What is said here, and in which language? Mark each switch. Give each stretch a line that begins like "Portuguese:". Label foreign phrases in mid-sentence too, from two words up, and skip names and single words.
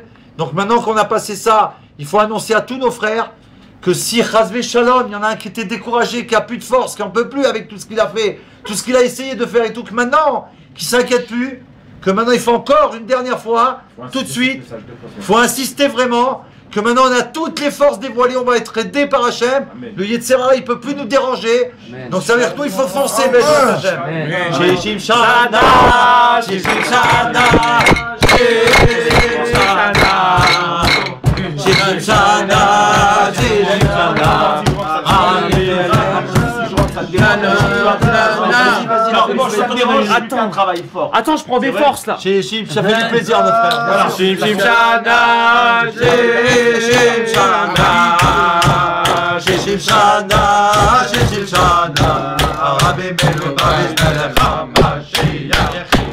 French: Donc, maintenant qu'on a passé ça, il faut annoncer à tous nos frères que si
Hebrew: חס ושלום,
French: il y en a un qui était découragé, qui a plus de force, qui n'en peut plus avec tout ce qu'il a fait, tout ce qu'il a essayé de faire et tout, que maintenant, qui ne s'inquiète plus, que maintenant il faut encore une dernière fois, tout de suite, il faut insister vraiment, que maintenant on a toutes les forces dévoilées, on va être aidé par Hachem, le Yetzerara il ne peut plus nous déranger, donc ça veut dire que nous il faut foncer,
Hebrew: בעזרת השם. שישים שנה, שישים שנה, שישים שנה, שישים שנה, שישים שנה,
French: Attends, travaille fort. Attends, je prends des forces là. Shishim, ça fait du plaisir notre frère. Voilà.
Hebrew: שישים שנה, שישים שנה, שישים שנה, שישים שנה, רבי מלו באריס מלך המשיח,